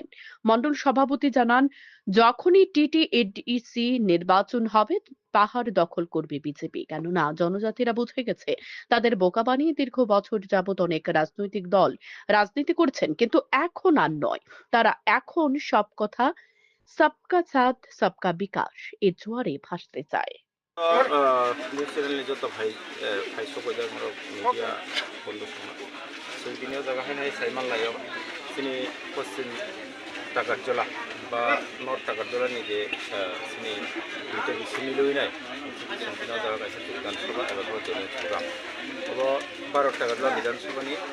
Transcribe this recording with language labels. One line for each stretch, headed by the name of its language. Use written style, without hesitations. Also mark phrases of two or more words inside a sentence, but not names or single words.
Bangla: মণ্ডল সভাপতি জানান, যখনই টিটিএডিসি নির্বাচন হবে পাহাড় দখল করবে বিজেপি, কেননা জনজাতিরা বুঝে গেছে তাদের বোকা বানিয়ে দীর্ঘ বছর যাবৎ অনেক রাজনৈতিক দল রাজনীতি করছেন, কিন্তু এখন আর নয়। তারা এখন সব কথা
Hindi: सबका साथ सबका विकास
Bangla: এর জোয়ারে ভাসতে চায়।
English: news channelni
Kok Borok: जत भाई सबायजार मिडिया बंधु समा सौदिनियाव जागाहायनाय साइमानलायाव जोंनि पश्चिम टाकारजला बा नर्थ टाकारजलानि जे जोंनि बिटिसि लुइनाय संखिनाव जागागासिनो जोगदान सभा एबा भोटनि प्रग्राम अब 12 टाकारजला विधानसभानि